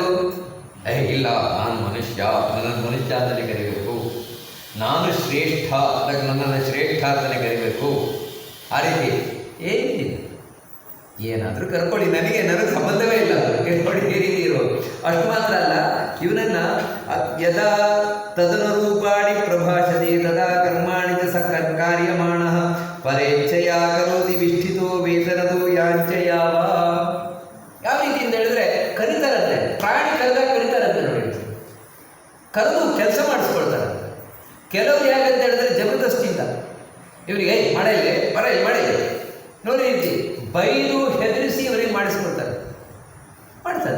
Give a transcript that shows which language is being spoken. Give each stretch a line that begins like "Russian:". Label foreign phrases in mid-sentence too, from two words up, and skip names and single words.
Kannada: ಇಲ್ಲ, ನಾನು ಮನುಷ್ಯ, ನನ್ನನ್ನು ಮನುಷ್ಯ ಅಂತಲೇ ಕರಿಬೇಕು, ನಾನು ಶ್ರೇಷ್ಠ ಅದಕ್ಕೆ ನನ್ನನ್ನು ಶ್ರೇಷ್ಠ ಅಂತಲೇ ಕರಿಬೇಕು. ಆ ರೀತಿ ಏನಿಲ್ಲ, ಏನಾದರೂ ಕರ್ಕೊಳ್ಳಿ, ನನಗೆ ಸಂಬಂಧವೇ ಇಲ್ಲ, ನೋಡಿ ಈ ರೀತಿ ಇರೋದು. ಅಷ್ಟು ಮಾತ್ರ ಅಲ್ಲ, ಇವನನ್ನು
Sanskrit: ಯದಾ ತದನುರೂಪಾಣಿ ಪ್ರಭಾಷತೆ ತದಾ ಕರ್ಮಾಣಿ ಚ ಸ ಕಾರ್ಯಮಾಣಃ ಪರೇಚ್ಛೆಯ ಕರೋತಿ ವಿಷ್ಠಿತೋ ವೇತನದೋ ಯಾಂಚಯಾವ.
Kannada: ಯಾವ ರೀತಿ ಅಂತ ಹೇಳಿದ್ರೆ, ಕರೀತಾರಂತೆ, ಪ್ರಾಣಿ ಕರೆದಾಗ ಕರೀತಾರಂತೆ ನೋಡಿ, ಕರೆದು ಕೆಲಸ ಮಾಡಿಸ್ಕೊಳ್ತಾರೆ. ಕೆಲವರು ಯಾಕಂತ ಹೇಳಿದ್ರೆ ಜಬರ್ದಸ್ತಿಯಿಂದ ಇವರಿಗೆ ಮಾಡಲಿ ಬರಲಿ ಮಾಡಲಿ ನೋಡಿ ರೀತಿ ಬೈದು ಹೆದರಿಸಿ ಇವರಿಗೆ ಮಾಡಿಸ್ಕೊಳ್ತಾರೆ, ಮಾಡ್ತಾರೆ.